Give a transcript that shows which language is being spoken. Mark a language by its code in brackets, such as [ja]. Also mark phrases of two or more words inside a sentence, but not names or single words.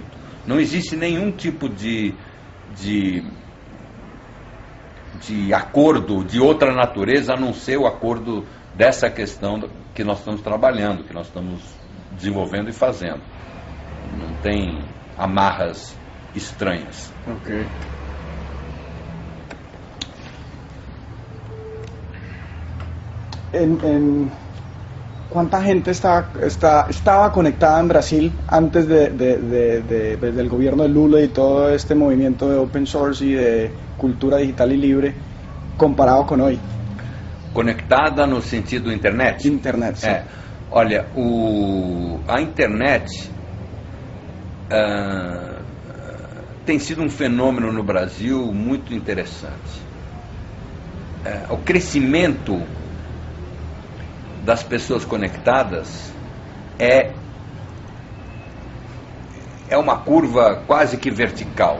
[pt] Não existe nenhum tipo de acordo de outra natureza, a não ser o acordo dessa questão que nós estamos trabalhando, que nós estamos desenvolvendo e fazendo. Não tem amarras estranhas. Ok. [es] ¿Cuánta gente estaba conectada en Brasil antes del gobierno de Lula y todo este movimiento de [en] open source [es] y de cultura digital y libre comparado con hoy? [pt] Conectada no sentido internet? Internet, sim. Olha, a internet tem sido um fenômeno no Brasil muito interessante. O crescimento das pessoas conectadas é uma curva quase que vertical.